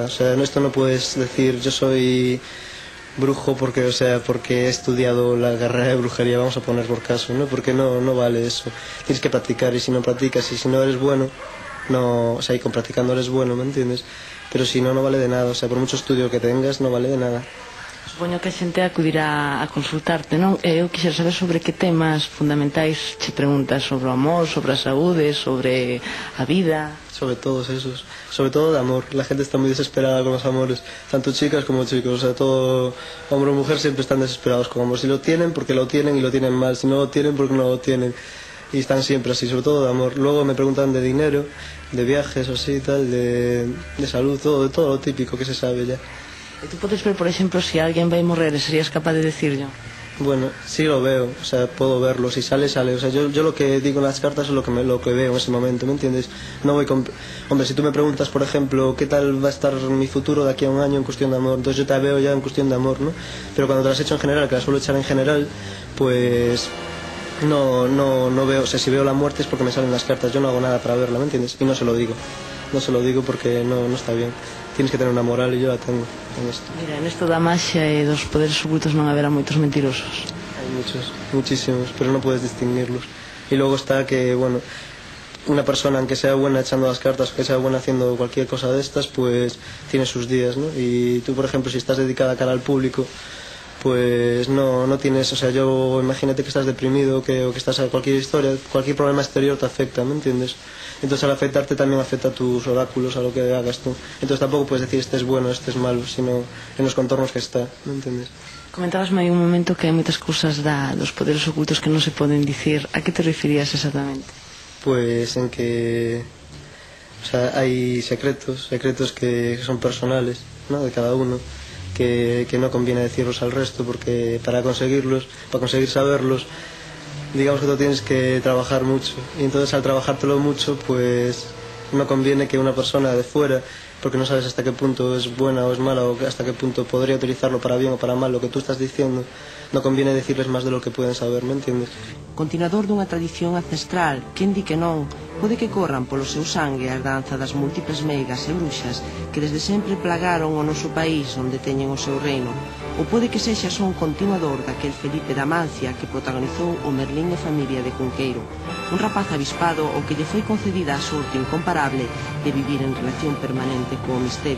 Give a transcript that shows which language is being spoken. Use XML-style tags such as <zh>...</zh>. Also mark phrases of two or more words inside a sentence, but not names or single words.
<es>O sea, esto no puedes decir yo soy brujo porque he estudiado la carrera de brujería, vamos a poner por caso, ¿no? Porque no vale eso. Tienes que practicar y si no practicas y si no eres bueno, no, o sea, y con practicando eres bueno, ¿me entiendes? Pero si no, no vale de nada. O sea, por mucho estudio que tengas, no vale de nada.</es> <gl>Supoño que a xente acudirá a consultarte, non? Eu quixera saber sobre que temas fundamentais che preguntas, sobre o amor, sobre a saúde, sobre a vida.</gl> <es>Sobre todos esos, sobre todo de amor. La gente está muy desesperada con los amores, tanto chicas como chicos, o sea, todo hombre o mujer siempre están desesperados con amor. Si lo tienen, porque lo tienen y lo tienen mal, si no lo tienen, porque no lo tienen. Y están siempre así, sobre todo de amor. Luego me preguntan de dinero, de viajes o así, tal, de salud, todo lo típico que se sabe ya.</es> <gl>E tú podes ver, por exemplo, se alguén vai morrer,</gl> <es>serías capaz de decirlo? Bueno, sí lo veo, o sea, puedo verlo, si sale, sale. O sea, yo lo que digo en las cartas es lo que veo en ese momento, ¿me entiendes? No voy con... Hombre, si tú me preguntas, por ejemplo, ¿qué tal va a estar mi futuro de aquí a un año en cuestión de amor? Entonces yo te veo ya en cuestión de amor, ¿no? Pero cuando te las he hecho en general, que las suelo echar en general, pues... No veo, o sea, si veo la muerte es porque me salen las cartas, yo no hago nada para verla, ¿me entiendes? Y no se lo digo porque no está bien. Tienes que tener una moral y yo la tengo en esto.</es> <gl>Mira, en esto da maxia e dos poderes ocultos non haberá moitos mentirosos.</gl> <es>Hay muchos, muchísimos, pero no puedes distinguirlos. Y luego está que, bueno, una persona, aunque sea buena echando las cartas, que sea buena haciendo cualquier cosa de estas, pues tiene sus días, ¿no? Y tú, por ejemplo, si estás dedicada a cara al público, pues no tienes, o sea, yo imagínate que estás deprimido o que estás a cualquier historia, cualquier problema exterior te afecta, ¿me entiendes? Entonces al afectarte también afecta a tus oráculos, a lo que hagas tú. Entonces tampoco puedes decir este es bueno, este es malo, sino en los contornos que está, ¿me entiendes?</es> <gl>Comentabasme aí un momento que hai moitas cousas dos poderes ocultos que non se poden dicir. A que te referías exactamente?</gl> <es>Pues en que, o sea, hay secretos que son personales, ¿no? De cada uno, que no conviene decirlos al resto, porque para conseguir saberlos, digamos que tú tienes que trabajar mucho, y entonces al trabajártelo mucho, pues no conviene que una persona de fuera, porque no sabes hasta qué punto es buena o es mala, o hasta qué punto podría utilizarlo para bien o para mal lo que tú estás diciendo, no conviene decirles más de lo que pueden saber, ¿me entiendes?</es> <gl>Continuador dunha tradición ancestral, quen di que non, pode que corran polo seu sangue a danza das múltiples meigas e bruxas que desde sempre plagaron o noso país onde teñen o seu reino, ou pode que sexa só un continuador daquel Felipe da Mancia que protagonizou o Merlín e familia de Cunqueiro, un rapaz avispado ao que lle foi concedida a sorte incomparable de vivir en relación permanente co misterio.</gl>